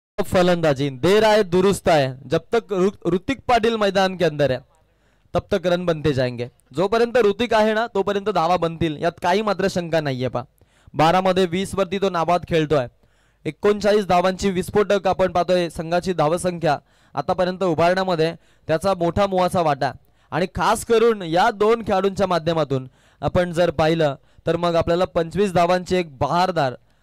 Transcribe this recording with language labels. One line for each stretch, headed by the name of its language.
Marathi: फलंदाजी देर आहे दुरुस्त आहे.
Hindi: जब तक ऋतिक पाटील मैदान के अंदर है तब तक रन बनते जाएंगे.
Marathi: जोपर्यंत ऋतिक आहे ना तोपर्यंत धावा बनतील, यात काही मात्र शंका नाहीये. 12 मध्ये 20 वरती तो नाबाद खेळतोय. 39 धावांची विस्फोटक आपण पाहतोय. संघाची धावसंख्या आतापर्यंत उभारण्यामध्ये त्याचा मोठा मोहाचा वाटा. आणि खास करून या दोन खेळाडूंच्या माध्यमातून आपण जर पाहिलं तर मग आपल्याला 25 धावांची एक बहारदार